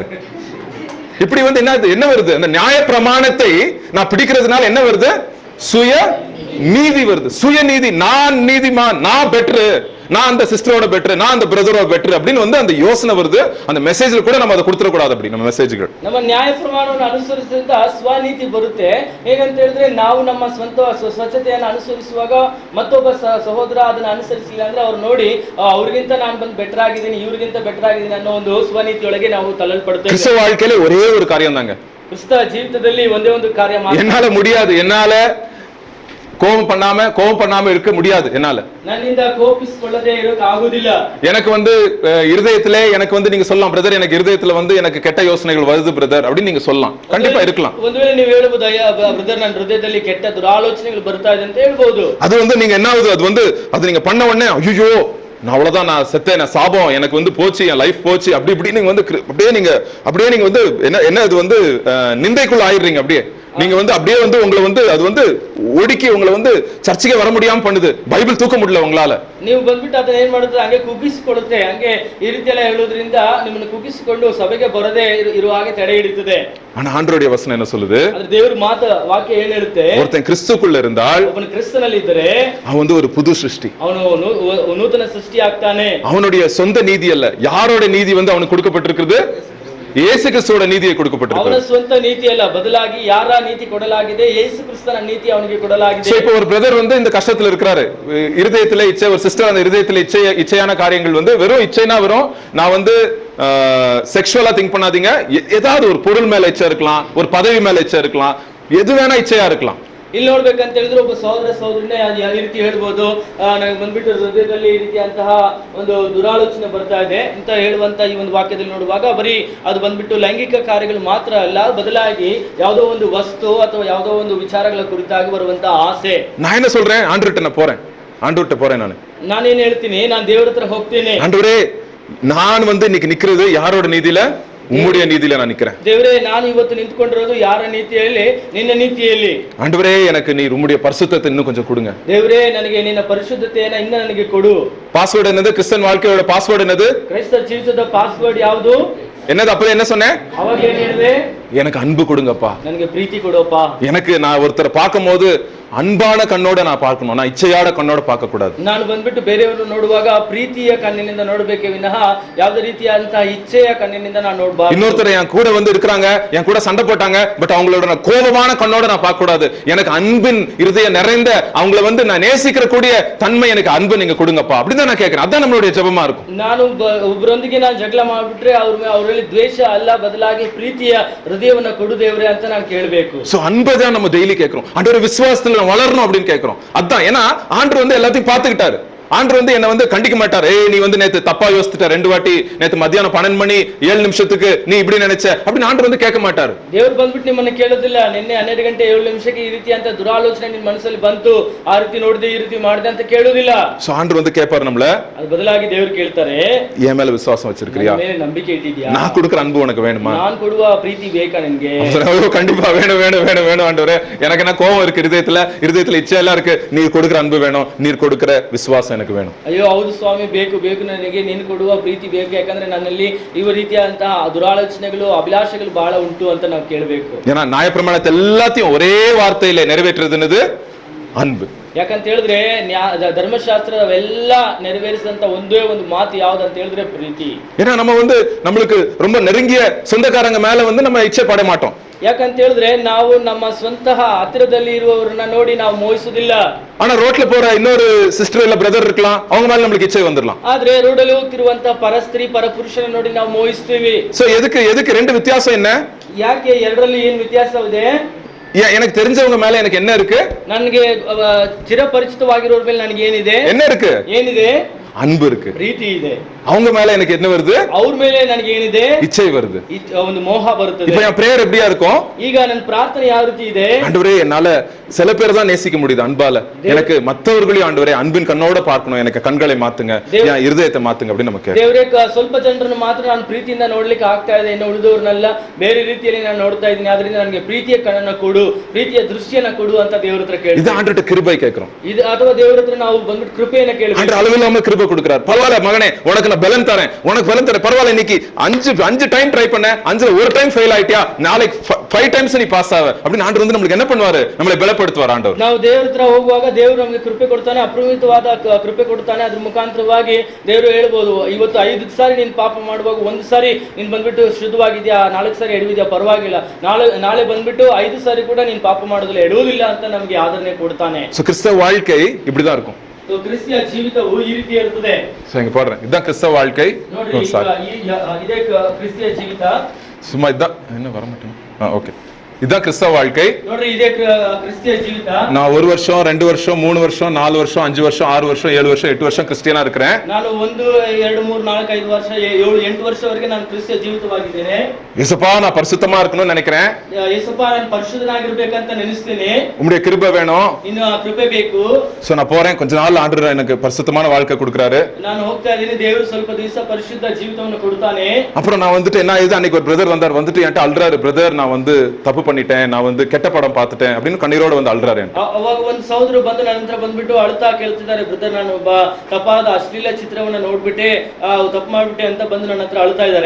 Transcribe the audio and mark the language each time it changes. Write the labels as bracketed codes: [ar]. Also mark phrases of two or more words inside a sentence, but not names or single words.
[ta] இப்படி வந்து என்ன வருது? அந்த நியாய பிரமாணத்தை நான் பிடிக்கிறதுனால என்ன வருது? சுய நீதி வருது. சுய நீதி, நான் நீதிமான், நான் பெட்ரு, நான் அந்த சிஸ்டரோட பெட்ரு, நான் அந்த பிரதரோட பெட்ரு அப்படின்னு வந்து அந்த யோசனை வருது. அந்த மெசேஜ்ல கூட நம்ம அதை கொடுத்துட கூடாது. அப்படி நம்ம ಮೆಸೇಜ್ಗಳು [kn] ನಮ್ಮ ನ್ಯಾಯ ಪ್ರಮಾಣವನ್ನು ಅನುಸರಿಸಿದ ಸ್ವನೀತಿ ಬರುತ್ತೆ. ಹೇಗಂತ ಹೇಳಿದ್ರೆ ನಾವು ನಮ್ಮ ಸ್ವಂತ ಸ್ವಚ್ಛತೆಯನ್ನು ಅನುಸರಿಸುವಾಗ ಮತ್ತೊಬ್ಬ ಸಹೋದರ ಅದನ್ನ ಅನುಸರಿಸಿಲ್ಲ ಅಂದ್ರೆ ಅವ್ರು ನೋಡಿ ಅವ್ರಿಗಿಂತ ನಾನು ಬಂದು ಬೆಟರ್ ಆಗಿದ್ದೀನಿ, ಇವ್ರಿಗಿಂತ ಬೆಟರ್ ಆಗಿದ್ದೀನಿ ಅನ್ನೋ ಒಂದು ಸ್ವನೀತಿಯೊಳಗೆ ನಾವು ತಳ್ಳಲ್ಪಡ್ತೇವೆ. [ta] கிறிஸ்தவ வாழ்க்கையில ஒரே ஒரு காரியம் தாங்க, [kn] ಕ್ರಿಸ್ತ ಜೀವಿತದಲ್ಲಿ ಒಂದೇ ಒಂದು ಕಾರ್ಯ ಮಾತ್ರ. [ta] என்னால முடியாது, என்னால கோபம் பண்ணாம இருக்க முடியாது, என்னால [kn] ನನ್ನಿಂದ ಕೋಪಿಸಿಕೊಳ್ಳದೆ ಇರೋಕೆ ಆಗುವುದಿಲ್ಲ. [ta] எனக்கு வந்து இருதயத்திலே எனக்கு வந்து நீங்க சொல்லலாம், பிரதர் எனக்கு இருதயத்துல வந்து எனக்கு கெட்ட யோசனைகள் வருது பிரதர் அப்படின்னு நீங்க சொல்லலாம், கண்டிப்பா இருக்கலாம். [kn] ಒಂದು ವೇಳೆ ನೀವು ಹೇಳಬಹುದು, ಅಯ್ಯ ಬ್ರದರ್ ನನ್ನ ಹೃದಯದಲ್ಲಿ ಕೆಟ್ಟ ದುರಾಲೋಚನೆಗಳು ಬರ್ತಾ ಇದೆ ಅಂತ ಹೇಳ್ಬಹುದು. [ta] அது வந்து நீங்க என்ன ஆகுது, அது வந்து அது நீங்க பண்ண உடனே ஐயோ நான் அவ்வளவுதான், நான் செத்தேன், நான் சாபம் எனக்கு வந்து போச்சு, என் லைஃப் போச்சு, அப்படி இப்படி நீங்க வந்து அப்படியே நீங்க வந்து என்ன அது வந்து நிந்தைக்குள்ள ஆயிடுறீங்க. அப்படியே நீங்க வந்து அப்படியே வந்து உங்களை வந்து அது வந்து ஒடுக்கி உங்களை வந்து சர்ச்சுக்கே வர முடியாம பண்ணுது, பைபிள் தூக்க முடியல உங்களால. [kn] ನೀವು ಬಂದ್ಬಿಟ್ಟು ಅದನ್ನ ಏನ್ ಮಾಡುತ್ತೆ, ಹಂಗೆ ಕುಗ್ಗಿಸಿಕೊಳ್ಳುತ್ತೆ. ಹಂಗೆ ಈ ರೀತಿ ಎಲ್ಲ ಹೇಳೋದ್ರಿಂದ ನಿಮ್ಮನ್ನು ಕುಗ್ಗಿಸಿಕೊಂಡು ಸಭೆಗೆ ಬರದೇ ಇರುವ ಹಾಗೆ ತಡೆ ಹಿಡಿಯುತ್ತದೆ. [ta] ஆனா ஆண்டவருடைய வசனம் என்ன சொல்லுது? [kn] ಆದ್ರೆ ದೇವರ ವಾಕ್ಯ ಏನ್ ಹೇಳುತ್ತೆ? [ta] ஒருத்தன் கிறிஸ்துக்குள்ள இருந்தால், [kn] ಅವನು ಕ್ರಿಸ್ತನಲ್ಲಿ ಇದ್ದರೆ [ta] அவன் வந்து ஒரு புது சிருஷ்டி, [kn] ಅವನು ನೂತನ ಸೃಷ್ಟಿ ಆಗ್ತಾನೆ. [ta] அவனுடைய சொந்த நீதி அல்ல, யாரோட நீதி வந்து அவனுக்கு கொடுக்கப்பட்டிருக்கிறது? இயேசு கிறிஸ்துவோட நீதியை கொடுக்கப்பட்டிருக்கிறது. [kn] ಅವನ ಸ್ವಂತ ನೀತಿ ಅಲ್ಲ, ಬದಲಾಗಿ ಯಾರ ನೀತಿ ಕೊಡಲಾಗಿದೆ? ಯೇಸು ಕ್ರಿಸ್ತನ ನೀತಿ ಅವನಿಗೆ ಕೊಡಲಾಗಿದೆ. [ta] இப்போ ஒரு பிரதர் வந்து இந்த கஷ்டத்துல இருக்காரு, இருதயத்திலே இச்சை, ஒரு சிஸ்டர் அந்த இருதயத்திலே இச்சையான காரியங்கள் வந்து வெறும் இச்சைனா வெறும் நான் வந்து [en] sexually think [ta] பண்ணாதீங்க, ஏதாவது ஒரு பொருள் மேல இச்சை இருக்கலாம், ஒரு பதவி மேல இச்சை இருக்கலாம், எது வேணா இச்சையா இருக்கலாம். [kn] ಇಲ್ಲಿ ನೋಡ್ಬೇಕಂತ ಹೇಳಿದ್ರೆ ಒಬ್ಬ ಸಹೋದರನೇ ಈ ರೀತಿ ಹೇಳ್ಬೋದು, ನನಗೆ ಬಂದ್ಬಿಟ್ಟು ಹೃದಯದಲ್ಲಿ ಈ ರೀತಿಯಂತಹ ಒಂದು ದುರಾಲೋಚನೆ ಬರ್ತಾ ಇದೆ ಅಂತ ಹೇಳುವಂತ ಈ ಒಂದು ವಾಕ್ಯದಲ್ಲಿ ನೋಡುವಾಗ ಬರೀ ಅದು ಬಂದ್ಬಿಟ್ಟು ಲೈಂಗಿಕ ಕಾರ್ಯಗಳು ಮಾತ್ರ ಅಲ್ಲ, ಬದಲಾಗಿ ಯಾವುದೋ ಒಂದು ವಸ್ತು ಅಥವಾ ಯಾವುದೋ ಒಂದು ವಿಚಾರಗಳ ಕುರಿತಾಗಿ ಬರುವಂತ ಆಸೆ. [ta] நான் என்ன சொல்றேன்? ஆண்டவர்ட்ட போறேன், [kn] ನಾನೇನ್ ಹೇಳ್ತೀನಿ, ನಾನು ದೇವರ ಹತ್ರ ಹೋಗ್ತೀನಿ. [ta] ஆண்டவரே நான் வந்து இன்னைக்கு நிக்கிறது யாரோட நீதியில? உம்முடைய நீதியில நான் நிக்கிறேன். [kn] ದೇವರೇ ನಾನು ಇವತ್ತು ನಿಂತ್ಕೊಂಡಿರೋದು ಯಾರ ನೀತಿಯಲ್ಲಿ? ನಿನ್ನ ನೀತಿಯಲ್ಲಿ. [ta] ஆண்டவரே எனக்கு நீ உம்முடைய பரிசுத்தத்தை இன்னும் கொஞ்சம் கொடுங்க. [kn] ದೇವರೇ ನನಗೆ ನಿನ್ನ ಪರಿಶುದ್ಧತೆಯನ್ನು ಇನ್ನೂ ನನಗೆ ಕೊಡು. [ta] பாஸ்வேர்டு என்னது? கிறிஸ்டியன் வாழ்க்கையோட பாஸ்வேர்டு என்னது? [kn] ಕ್ರೈಸ್ತ ಜೀವಿತದ ಪಾಸ್ವರ್ಡ್ ಯಾವುದು? [ta] என்னது? அப்ப என்ன சொன்னேன்? [kn] ಅವಾಗ ಏನ್ ಹೇಳಿದೆ? [ta] எனக்கு அன்பு கொடுங்கப்பா, [kn] ನನಗೆ ಪ್ರೀತಿ ಕೊಡೋப்பா. [ta] எனக்கு நான் ஒருத்தரை பார்க்கும்போது அன்பான கண்ணோட நான் பார்க்கணும், நான் இச்சையாட கண்ணோட பார்க்க கூடாது. [kn] ನಾನು ಬಂದ್ಬಿಟ್ಟು ಬೇರೆಯವರು ನೋಡುವಾಗ ಪ್ರೀತಿಯ ಕಣ್ಣಿನಿಂದ ನೋಡಬೇಕೇ ವಿನಃ ಯಾವುದೇ ರೀತಿಯಾದಂತಹ ಇಚ್ಛೆಯ ಕಣ್ಣಿನಿಂದ ನಾನು ನೋಡಬಾರದು. [ta] இன்னொருத்தர் என் கூட வந்து இருக்காங்க, என் கூட சண்டை போட்டாங்க, பட் அவங்களோட நான் கோபமான கண்ணோட நான் பார்க்க கூடாது. எனக்கு அன்பின் இருதயம் நிறைந்த அவங்கள வந்து நான் நேசிக்கிற கூடிய தன்மை, எனக்கு அன்பு நீங்க கொடுங்கப்பா அப்படிதான் நான் கேட்கிறேன். அதான் நம்மளுடைய ஜெபமா இருக்கும். [kn] ನಾನು ಒಬ್ಬರೊಂದಿಗೆ ನಾನು ಜಗಳ ಮಾಡ್ಬಿಟ್ರೆ ಅವರಲ್ಲಿ ದ್ವೇಷ ಅಲ್ಲ, ಬದಲಾಗಿ ಪ್ರೀತಿಯ ಹೃದಯವನ್ನ ಕೊಡು ದೇವರೇ ಅಂತ ನಾನು ಕೇಳಬೇಕು. [ta] சோ அன்பை தான் நம்ம டெய்லி கேட்கிறோம். ஆண்டவரே விசுவாசத்துல வளரணும் அப்படின்னு கேட்கிறோம். அதான் ஏன்னா ஆண்டவர் வந்து எல்லாத்தையும் பார்த்துக்கிட்டாரு. ஆண்டவர் வந்து என்ன வந்து கண்டிக்க மாட்டாரு. நீ வந்து நேத்து தப்பா யோசிச்சுட்ட, 2 வாட்டி நேத்து மத்தியானம் 12 மணி 7 நிமிஷத்துக்கு நீ இப்படி நினைச்ச அப்படின்னு ஆண்டவர் வந்து கேட்க மாட்டாரு. [kn] ದೇವರು ಬಂದ್ಬಿಟ್ಟು ನಿಮ್ಮನ್ನ ಕೇಳೋದಿಲ್ಲ, ನಿನ್ನೆ 12 ಗಂಟೆ 7 ನಿಮಿಷಕ್ಕೆ ಈ ರೀತಿ ಅಂತ ದುರಾಲೋಚನೆ ನಿನ್ನ ಮನಸ್ಸಲ್ಲಿ ಬಂತು, ಆ ರೀತಿ ನೋಡಿದೆ, ಈ ರೀತಿ ಮಾಡಿದೆ ಅಂತ ಕೇಳೋದಿಲ್ಲ. [ta] சோ ஆண்டவர் வந்து கேட்பாரு நம்மள. [kn] ಅದು ಬದಲಾಗಿ ದೇವರು ಕೇಳ್ತಾರೆ, [ta] என் மேல விசுவாசம் வச்சிருக்கிறியா? [kn] ನನ್ನ ಮೇಲೆ ನಂಬಿಕೆ ಇಟ್ಟಿದ್ಯಾ? [ta] நான் கொடுக்கிற அன்பு உனக்கு வேணுமா? [kn] நான் ಕೊಡುವ ಪ್ರೀತಿ ಬೇಕಾ ನಿನಗೆ? [ta] கண்டிப்பா வேணும் வேணும் வேணும் வேணும் ஆண்டவரே, எனக்கு என்ன கோபம் இருக்கு, இருதயத்துல இச்சை எல்லாம் இருக்கு, நீ கொடுக்கிற அன்பு வேணும், நீர் கொடுக்கிற விசுவாசம் எனக்கு வேணும். [kn] ಅಯ್ಯೋ ಹೌದು ಸ್ವಾಮಿ, ಬೇಕು ನನಗೆ ನೀನು ಕೊಡುವ ಪ್ರೀತಿ ಬೇಕು, ಯಾಕಂದ್ರೆ ನನ್ನಲ್ಲಿ ಈ ರೀತಿಯಾದಂತಹ ದುರಾಲೋಚನೆಗಳು ಅಭಿಲಾಷೆಗಳು ಬಹಳ ಉಂಟು ಅಂತ ನಾವು ಕೇಳಬೇಕು. [ta] ஏன்னா நியாயப்பிரமாணத்தை எல்லாத்தையும் ஒரே வார்த்தையில நிறைவேற்றுறது என்னது? அன்பு. [kn] ಯಾಕಂತ ಹೇಳಿದ್ರೆ ಧರ್ಮಶಾಸ್ತ್ರವೆಲ್ಲ ನೆರವೇರಿಸಿದಂತ ಒಂದೇ ಒಂದು ಮಾತು ಯಾವ್ದಂತ ಹೇಳಿದ್ರೆ ಪ್ರೀತಿ. [ta] ஏன்னா நம்ம வந்து நம்மளுக்கு ரொம்ப நெருங்கிய சொந்தக்காரங்க மேல வந்து நம்ம இச்சை பட மாட்டோம். [kn] ಯಾಕಂತ ಹೇಳಿದ್ರೆ ನಾವು ನಮ್ಮ ಸ್ವಂತ ಹತ್ತಿರದಲ್ಲಿ ಇರುವವರನ್ನ ನೋಡಿ ನಾವು ಮೋಹಿಸುವುದಿಲ್ಲ. [ta] ஆனா ரோட்ல போற இன்னொரு ಸಿಸ್ಟರ್ இல்ல பிரதர் இருக்கலாம், அவங்க மேல நம்மளுக்கு இச்சை வந்துடலாம். [kn] ಆದ್ರೆ ರೋಡಲ್ಲಿ ಹೋಗ್ತಿರುವಂತ ಪರಸ್ತ್ರೀ ಪರಪುರುಷನ ನೋಡಿ ನಾವು ಮೋಹಿಸ್ತೀವಿ. [ta] சோ எதுக்கு ரெண்டு வித்தியாசம் என்ன? [kn] ಯಾಕೆ ಎರಡರಲ್ಲಿ ಏನು ವ್ಯತ್ಯಾಸವಿದೆ? [ta] எனக்கு தெரிஞ்சவங்க மேல எனக்கு என்ன இருக்கு? [kn] ನನಗೆ ಚಿರಪರಿಚಿತವಾಗಿರೋರ ಮೇಲೆ ನನಗೆ ಏನಿದೆ? [ta] என்ன இருக்கு? [kn] ಏನಿದೆ? [ta] அன்பு இருக்கு, [kn] ಪ್ರೀತಿ ಇದೆ. [ta] அவங்க மேல எனக்கு என்ன வருது? [kn] ಅವ್ರ ಮೇಲೆ ನನಗೆ ಏನಿದೆ? [ta] இச்சை வருது, [kn] ಒಂದು ಮೋಹ ಬರುತ್ತದೆ. [ta] இப்போ என் பிரேயர் எப்படியா இருக்கும்? [kn] ಈಗ ನನ್ನ ಪ್ರಾರ್ಥನೆ ಯಾವ ರೀತಿ ಇದೆ? [ta] ஆண்டவரே என்னால சில பேர் தான் நேசிக்க முடியுது அன்பால, எனக்கு மற்றவர்களையும் ஆண்டவரே அன்பின் கண்ணோட பார்க்கணும், எனக்கு கண்களை மாத்துங்க, என் இருதயத்தை மாத்துங்க அப்படின்னு நமக்கு [kn] ದೇವರೇ ಸ್ವಲ್ಪ ಜನರನ್ನು ಮಾತ್ರ ನಾನು ಪ್ರೀತಿಯಿಂದ ನೋಡ್ಲಿಕ್ಕೆ ಆಗ್ತಾ ಇದೆ, ಇನ್ನು ಉಳಿದವ್ರನ್ನೆಲ್ಲ ಬೇರೆ ರೀತಿಯಲ್ಲಿ ನಾನು ನೋಡ್ತಾ ಇದ್ದೀನಿ, ಆದ್ರಿಂದ ನನಗೆ ಪ್ರೀತಿಯ ಕಣ್ಣನ್ನ ಕೊಡು, ಪ್ರೀತಿಯ ದೃಷ್ಟಿಯನ್ನ ಕೊಡು ಅಂತ ದೇವರ ಹತ್ರ ಕೇಳಿ [ta] இது ஆண்டவர்ட்ட கிருபை கேட்கிறோம். [kn] ಇದು ಅಥವಾ ದೇವರ ಹತ್ರ ನಾವು ಬಂದ್ಬಿಟ್ಟು ಕೃಪೆಯನ್ನ ಕೇಳಬೇಕು. [ta] ஆண்டவர் அளவில்லாம கிருபை கொடுக்குறாரு. பரவாயில்ல மகனே, உனக்கு நான் பலன் தரேன், உனக்கு பலன் தரேன், பரவாயில்ல, இன்னைக்கு அஞ்சு [en] time try [ta] பண்ண, 5ல ஒரு டைம் ஃபெயில் ஆயிட்டியா, நாளைக்கு 5 டைம்ஸ் நீ பாஸ் ஆவ அப்படின்னு ஆண்டவர் வந்து நம்மளுக்கு என்ன பண்ணுவாரு, நம்மளை பலப்படுத்துவார் ஆண்டவர். [kn] ನಾವು ದೇವರ ಹತ್ರ ಹೋಗುವಾಗ ದೇವರು ನಮಗೆ ಕೃಪೆ ಕೊಡ್ತಾನೆ, ಅಪರಿಮಿತವಾದ ಕೃಪೆ ಕೊಡ್ತಾನೆ. ಅದ್ರ ಮುಖಾಂತರವಾಗಿ ದೇವರು ಹೇಳ್ಬೋದು, ಇವತ್ತು 5 ಸಾರಿ ನೀನ್ ಪಾಪ ಮಾಡುವಾಗ 1 ಸಾರಿ ನೀನ್ ಬಂದ್ಬಿಟ್ಟು ಶುದ್ಧವಾಗಿದ್ಯಾ, 4 ಸಾರಿ ಎಡವಿದ್ಯಾ, ಪರವಾಗಿಲ್ಲ, ನಾಳೆ ಬಂದ್ಬಿಟ್ಟು 5 ಸಾರಿ ಕೂಡ ನೀನ್ ಪಾಪ ಮಾಡೋದಿಲ್ಲ, ಎಡುವುದಿಲ್ಲ ಅಂತ ನಮಗೆ ಆದರಣೆ ಕೊಡ್ತಾನೆ. [ta] சோ கிறிஸ்தவ வாழ்க்கை இப்படிதான் இருக்கும். [kn] ಕ್ರಿಸ್ತಿಯ ಜೀವಿತವು ಈ ರೀತಿ ಇರುತ್ತದೆ. [ta] சோ இங்க போடுறேன், இதுதான் கிறிஸ்தவ வாழ்க்கை. [kn] ನೋಡ್ರಿ, ಇದೇ ಕ್ರಿಸ್ತಿಯ ಜೀವಿತ. [ta] சும்மா இதான் என்ன வர மாட்டேன். ஓகே, இதுதான் கிறிஸ்தவ வாழ்க்கை. [kn] ನೋಡ್ರಿ, ಇದೇ ಕ್ರಿಸ್ತಿಯ ಜೀವಿತ. [ta] நான் 1 வருஷம் 2 வருஷம் 3 வருஷம் 4 வருஷம் 5 வருஷம் 6 வருஷம் 7 வருஷம் 8 வருஷம் கிறிஸ்டியனா இருக்கிறேன். [kn] ನಾನು 1 2 3 4 5 ವರ್ಷ 7 8 ವರ್ಷವರೆಗೆ ನಾನು ಕ್ರಿಸ್ತಿಯ ಜೀವಿತವಾಗಿದ್ದೇನೆ. [ta] இயேசுப்பா நான் பரிசுத்தமா இருக்கணும்னு நினைக்கிறேன். [kn] ಯೇಸಪ್ಪ ನಾನು ಪರಿಶುದ್ಧನಾಗಿರಬೇಕಂತ ನೆನೆಸ್ತೀನಿ. [ta] உம்முடைய கிருபை வேணும். [kn] ಇನ್ನು ಕೃಪೆ ಬೇಕು. [ta] சோ நான் போறேன், கொஞ்ச நாள் ஆண்டவர் எனக்கு பரிசுத்தமான வாழ்க்கை கொடுக்கறாரு. [kn] ನಾನು ಹೋಗ್ತಾ ಇದ್ದೀನಿ, ದೇವರು ಸ್ವಲ್ಪ ದಿವಸ ಪರಿಶುದ್ಧ ಜೀವಿತವನ್ನು ಕೊಡ್ತಾನೆ. [ta] அப்புறம் நான் வந்துட்டு என்ன ஆயிடுது, அன்னைக்கு ஒரு பிரதர் வந்தார், வந்துட்டு என்கிட்ட அல்றாரு, பிரதர் நான் வந்து தப்பு பண்ணிட்டேன், நான் வந்து கெட்ட படம் பார்த்துட்டேன் அப்படின்னு கண்ணீரோட வந்து அல்றாரு. [kn] ಅವಾಗ ಒಂದು ಸಹೋದರರು ಬಂದು ನನ್ನ ಹತ್ರ ಬಂದ್ಬಿಟ್ಟು ಅಳ್ತಾ ಕೇಳ್ತಿದ್ದಾರೆ, ಬ್ರದರ್ ನಾನು ಒಬ್ಬ ತಪ್ಪಾದ ಅಶ್ಲೀಲ ಚಿತ್ರವನ್ನ ನೋಡ್ಬಿಟ್ಟೆ, ತಪ್ಪು ಮಾಡ್ಬಿಟ್ಟೆ ಅಂತ ಬಂದು ನನ್ನ ಹತ್ರ ಅಳ್ತಾ ಇದ್ದಾರೆ.